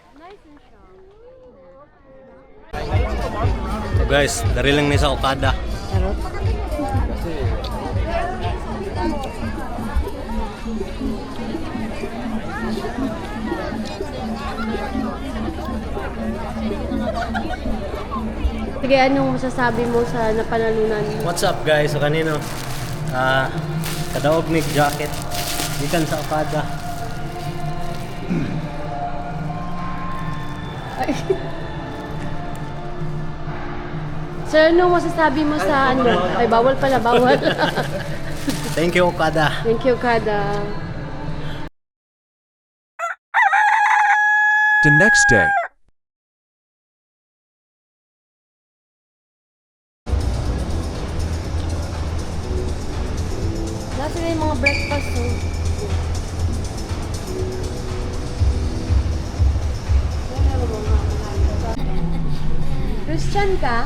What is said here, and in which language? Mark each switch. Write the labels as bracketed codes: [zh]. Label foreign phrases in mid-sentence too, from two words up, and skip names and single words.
[en] So guys, [ceb] dari lang ni sa Okada. Charot. [tl] Sige, anong masasabi mo sa napanalunan? [en] What's up guys? [ceb] So kanino? Kadaog mig jacket. Gikan sa Okada. [tl] Sir, anong masasabi mo sa ano? Ay, bawal pala, bawal. [en] Thank you Okada. Thank you, Kada. The next day. [tl] Nasa na yung mga breakfast, no? Christian ka?